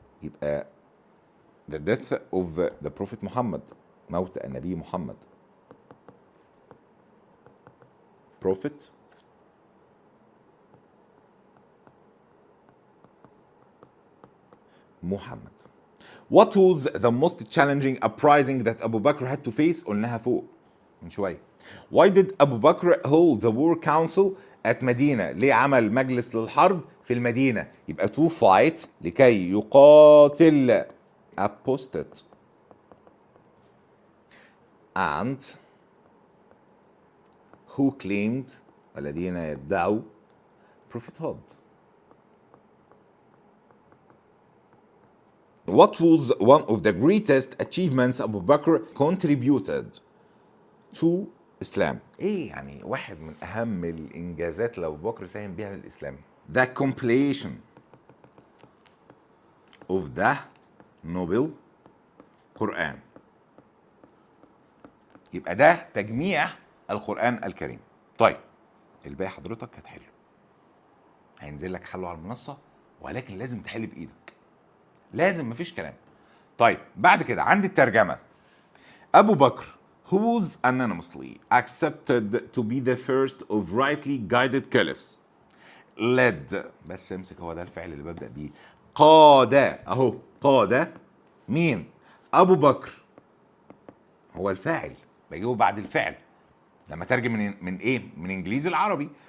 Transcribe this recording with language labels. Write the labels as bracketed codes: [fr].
[ar] يبقى [en] the death of the prophet [ar] محمد، موت النبي محمد. [en] prophet محمد. What was the most challenging uprising that Abu Bakr had to face؟ [ar] قلناها فوق من شوية. [en] Why did Abu Bakr hold the war council at [ar] مدينة؟ ليه عمل مجلس للحرب في المدينة؟ يبقى [en] to fight، [ar] لكي يقاتل [en] apostate and who claimed، [ar] الذين يدعوا prophethood. [en] What was one of the greatest achievements Abu Bakr contributed to Islam؟ [ar] ايه يعني واحد من اهم الانجازات اللي ابو بكر ساهم بيها للاسلام؟ [en] The completion of the noble Quran، [ar] يبقى ده تجميع القرآن الكريم. طيب الباقي حضرتك هتحله، هينزل لك حله على المنصة، ولكن لازم تحل بإيدك، لازم، مفيش كلام. طيب بعد كده عندي الترجمة. أبو بكر [en] who's anonymously accepted to be the first of rightly guided caliphs led، [ar] بس امسك، هو ده الفعل اللي ببدأ بيه، قاد، اهو قاد مين؟ أبو بكر، هو الفاعل، بجيبه بعد الفعل لما ترجم من ايه؟ من انجليزي العربي.